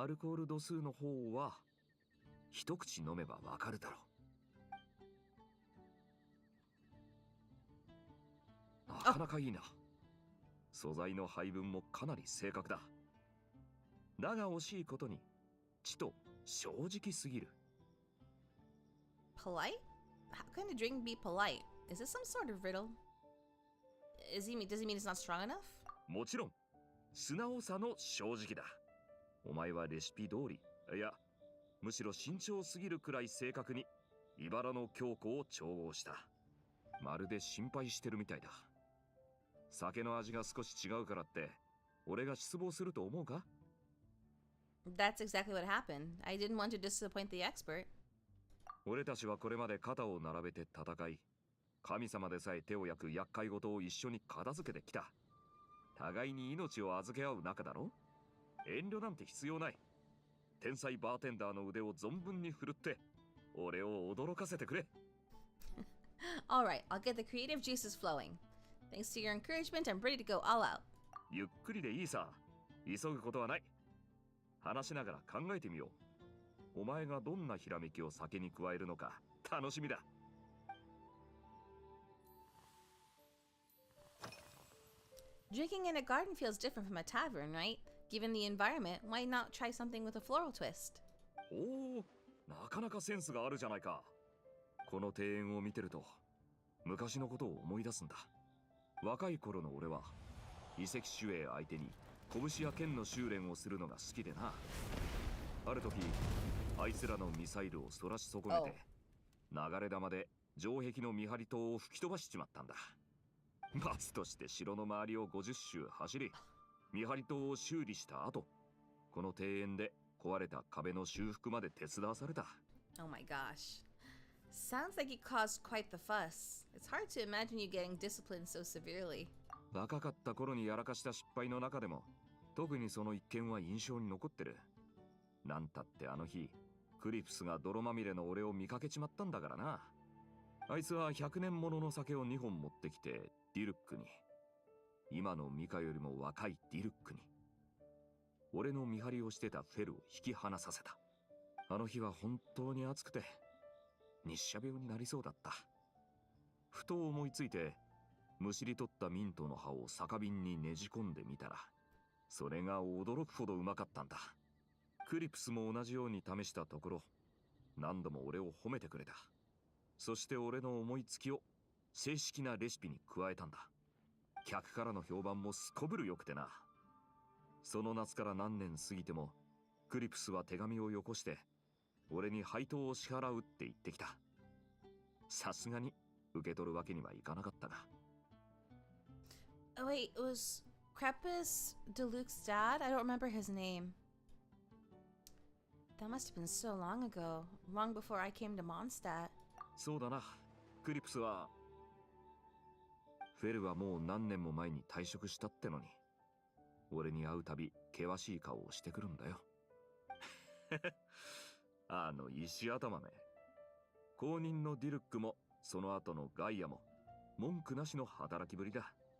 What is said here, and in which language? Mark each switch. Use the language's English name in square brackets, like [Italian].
[Japanese] アルコール度数の方は一口飲めばわかるだろう。なかなかいいな。素材の配分もかなり正確だ。だが惜しいことにちと正直すぎる。 [English] Polite? How can a drink be polite? Is this some sort of riddle? Does he mean it's not strong enough? [Japanese] もちろん、素直さの正直だ。お前はレシピ通り、いや、むしろ慎重すぎるくらい正確に茨の京子を調合した。まるで心配してるみたいだ。酒の味が少し違うからって、俺が失望すると思うか？ [English] That's exactly what happened. I didn't want to disappoint the expert. [Japanese] 俺たちはこれまで肩を並べて戦い、神様でさえ手を焼く厄介事を一緒に片付けてきた。互いに命を預け合う仲だろ？遠慮なんて必要ない。天才バーテンダーの腕を存分に振るって、俺を驚かせてくれ。 [English] Alright, I'll get the creative juices flowing. Thanks to your encouragement, I'm ready to go all out. [Japanese] ゆっくりでいいさ。急ぐことはない。話しながら考えてみよう。お前がどんなひらめきを酒に加えるのか楽しみだ。 [English] Drinking in a garden feels different from a tavern, right? Given the environment, why not try something with a floral twist? [Japanese] おお、なかなかセンスがあるじゃないか。この庭園を見てると、昔のことを思い出すんだ。若い頃の俺は、遺跡守衛相手に拳や剣の修練をするのが好きでな。ある時、あいつらのミサイルをそらし損ねて、流れ弾で城壁の見張り塔を吹き飛ばしちまったんだ。罰として城の周りを50周走り、見張り塔を修理した後、この庭園で壊れた壁の修復まで手伝わされた。 [English] Oh my gosh. Sounds like you caused quite the fuss. It's hard to imagine you getting disciplined so severely. [Japanese] 若かった頃にやらかした失敗の中でも、特にその一件は印象に残ってる。なんたってあの日、クリプスが泥まみれの俺を見かけちまったんだからな。あいつは100年ものの酒を2本持ってきて、ディルックに。今のミカよりも若いディルックに。俺の見張りをしてたフェルを引き離させた。あの日は本当に暑くて、日射病になりそうだった。ふと思いついて、むしり取ったミントの葉を酒瓶にねじ込んでみたら、それが驚くほどうまかったんだ。クリプスも同じように試したところ、何度も俺を褒めてくれた。そして俺の思いつきを正式なレシピに加えたんだ。客からの評判もすこぶるよくてな。その夏から何年過ぎても、クリプスは手紙をよこして、俺に配当を支払うって言ってきた。さすがに受け取るわけにはいかなかったが。 [English] Oh wait, it was Crepus Deluxe's dad? I don't remember his name. That must have been so long ago, long before I came to Mondstadt. [Japanese] そうだな。クリプスは、フェルはもう何年も前に退職したってのに、俺に会うたび険しい顔をしてくるんだよ。あの石頭め。後任のディルックもその後のガイアも文句なしの働きぶりだ。